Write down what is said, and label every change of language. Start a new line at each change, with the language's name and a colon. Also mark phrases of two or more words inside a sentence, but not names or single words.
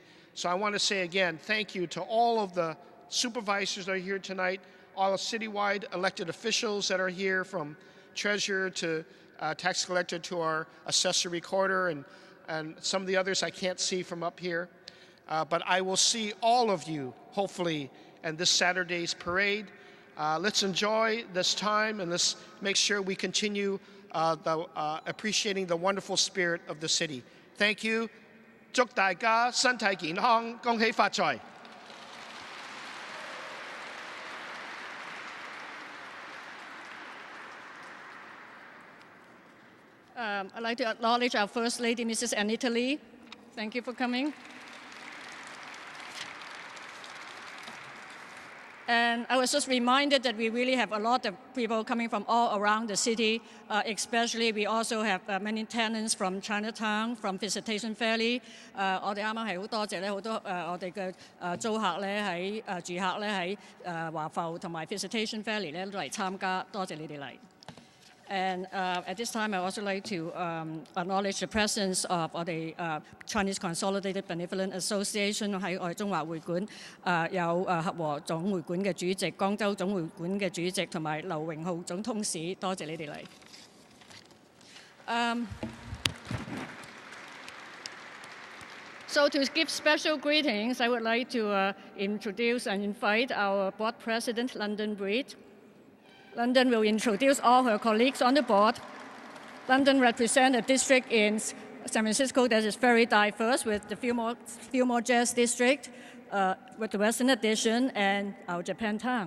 English: So I want to say again, thank you to all of the supervisors that are here tonight, all the citywide elected officials that are here, from treasurer to tax collector to our assessor recorder and some of the others I can't see from up here. But I will see all of you, hopefully, in this Saturday's parade. Let's enjoy this time and let's make sure we continue appreciating the wonderful spirit of the city. Thank you.
Cantonese: 祝大家身體健康，恭喜發財。
English: I'd like to acknowledge our First Lady, Mrs. Anita Lee. Thank you for coming. And I was just reminded that we really have a lot of people coming from all around the city, especially we also have many tenants from Chinatown, from Visitation Valley.
Cantonese: 我哋啱啱係好多謝咧，好多我哋嘅租客咧喺住客咧喺華埠同埋 Visitation Valley 咧都嚟參加，多謝你哋嚟。
English: And at this time, I also like to acknowledge the presence of the Chinese Consolidated Benevolent Association
Cantonese: 喺我哋中華會館有合和總會館嘅主席、江州總會館嘅主席同埋劉榮浩總通事，多謝你哋嚟。
English: So to give special greetings, I would like to introduce and invite our board president, London Breed. London will introduce all her colleagues on the board. London represents a district in San Francisco that is very diverse with the Fillmore Jazz District, with the Western Addition, and our Japantown.